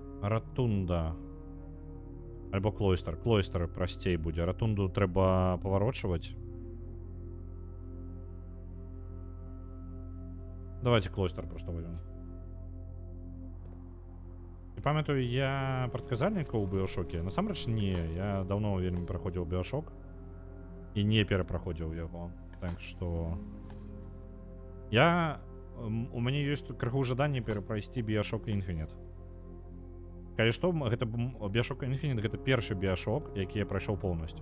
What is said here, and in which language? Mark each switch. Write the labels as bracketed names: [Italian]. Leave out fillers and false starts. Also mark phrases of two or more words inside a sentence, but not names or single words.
[Belarusian] Ратунда. Альбо клойстер. Клойстер прасцей будзе. Ратунду трэба паварочваць. [Russian] Давайте клойстер просто возьмем. [Belarusian] І пам'ятаю, я прадказальніка ў Біошоке. Насамрэч не, я даўно вельмі праходзіў Біошок і не перапраходзіў яго. Так што у мяне ёсць крыху жаданне перапрайсці Біошок Infinite. Калі што, гэта Біошок Infinite гэта першы Біошок, які я прайшоў поўнасцю.